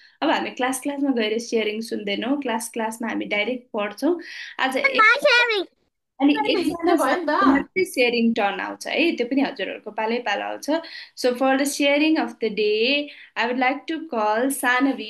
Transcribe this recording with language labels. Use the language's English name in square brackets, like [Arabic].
[Nepali] अब हामी क्लास क्लासमा गएर सेयरिङ सुन्दैनौँ, क्लास क्लासमा हामी डाइरेक्ट पढ्छौँ. आज अनि एकजना मात्रै सेयरिङ टर्न आउँछ है, त्यो पनि हजुरहरूको पालै पालो आउँछ. [English] So for the sharing of the day I would like to call Saanvi.